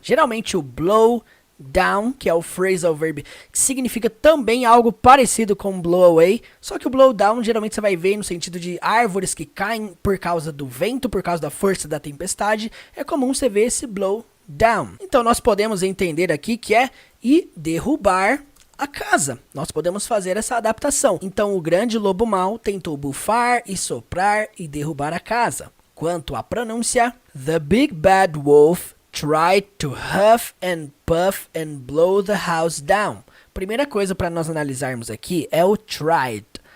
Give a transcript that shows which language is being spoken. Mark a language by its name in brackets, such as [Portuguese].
[Portuguese] Geralmente o blow down, que é o phrasal verb, que significa também algo parecido com blow away, só que o blow down geralmente você vai ver no sentido de árvores que caem por causa do vento, por causa da força da tempestade. É comum você ver esse blow down. Então nós podemos entender aqui que é e derrubar a casa. Nós podemos fazer essa adaptação. Então o grande lobo mau tentou bufar e soprar e derrubar a casa. Quanto à pronúncia, [English] the big bad wolf tried to huff and puff and blow the house down. [Portuguese] Primeira coisa para nós analisarmos aqui é o tried.